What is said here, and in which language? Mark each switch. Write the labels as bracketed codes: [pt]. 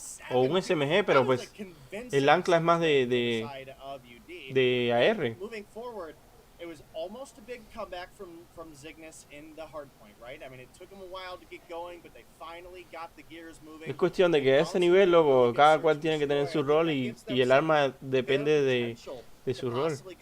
[es] O un SMG, pero pues el ancla es más de AR. [en] It was almost a big comeback from Zygnus in the hard point, right? I mean, it took them a while to get going, but they finally got the gears moving. [es] Es cuestión de que a ese nivel, loco, cada cual tiene que tener su rol y el arma depende de su rol.